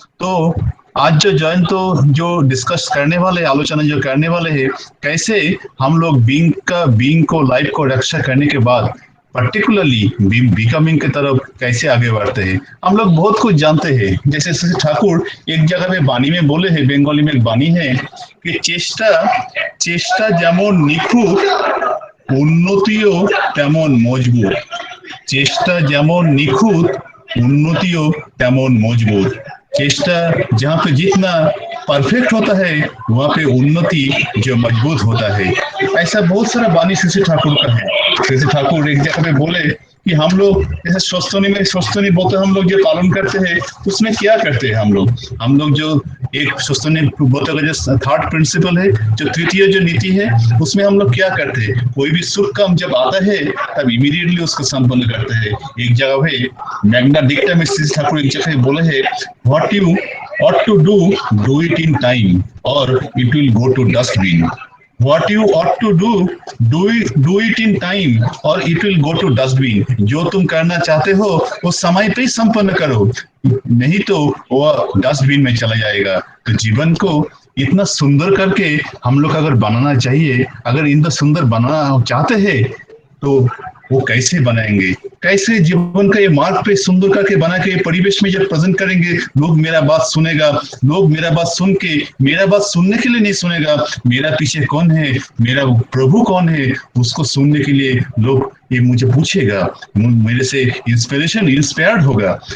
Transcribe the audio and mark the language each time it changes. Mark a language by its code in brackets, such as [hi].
[hi] तो आज जो जयंत जो डिस्कस करने वाले, आलोचना जो करने वाले हैं, कैसे हम लोग बीइंग को लाइफ को रक्षा करने के बाद पर्टिकुलरली बिकमिंग की तरफ कैसे आगे बढ़ते हैं। हम लोग बहुत कुछ जानते हैं, जैसे श्री ठाकुर एक जगह में बानी में बोले हैं, बंगाली में एक बानी है कि चेष्टा [bn] যেমন নিখুঁত উন্নতিও তেমন মজবুত। চেষ্টা যেমন নিখুঁত উন্নতিও তেমন মজবুত। [hi] चेष्टा जहाँ पे जितना परफेक्ट होता है वहाँ पे उन्नति जो मजबूत होता है। ऐसा बहुत सारा बानी श्री ठाकुर का है। श्री ठाकुर एक जगह पे बोले कि हम लोग जैसे स्वस्तनी बोते हम लोग जो पालन करते हैं उसमें क्या करते हैं हम लोग जो एक स्वस्तनी बोते का जो थर्ड प्रिंसिपल है, जो तृतीय जो नीति है, उसमें हम लोग क्या करते हैं, कोई भी शुभ काम जब आता है तब इमीडिएटली उसको संपन्न करते हैं। एक जगह है मैग्ना डिक्टा में श्री ठाकुर एक जगह बोले है, [en] What you ought to do it in time or it will go to dustbin. What you ought to do it in time or it will go to dustbin. [hi] जो तुम करना चाहते हो वो समय पे ही संपन्न करो, नहीं तो वो डस्टबिन में चला जाएगा। तो जीवन को इतना सुंदर करके हम लोग अगर बनाना चाहिए, अगर इतना सुंदर बनाना चाहते हैं तो वो कैसे बनाएंगे, कैसे जीवन का ये मार्ग पे सुंदर करके बना के परिवेश में जब प्रेजेंट करेंगे, लोग मेरा बात सुनेगा, लोग मेरा बात सुन के मेरा बात सुनने के लिए नहीं सुनेगा, मेरा पीछे कौन है, मेरा प्रभु कौन है, उसको सुनने के लिए लोग ये मुझे पूछेगा, मेरे से इंस्पायर्ड होगा।